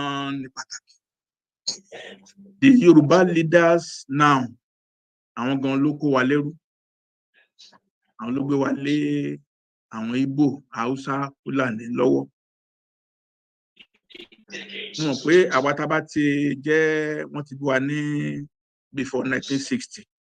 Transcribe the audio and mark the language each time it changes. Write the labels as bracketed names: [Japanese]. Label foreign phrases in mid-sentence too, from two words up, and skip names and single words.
[Yoruba] gan ni pàtàkì. [English] The Yoruba leaders now, [Yoruba] àwọn gan ló kó wa lẹ́rú. Àwọn ló gbé wa lé àwọn Igbo, Hausa, Fulani lọ́wọ́. Mo mọ̀ pé àwa tá bá ti jẹ́ wọ́n ti bí wa ní before 1960.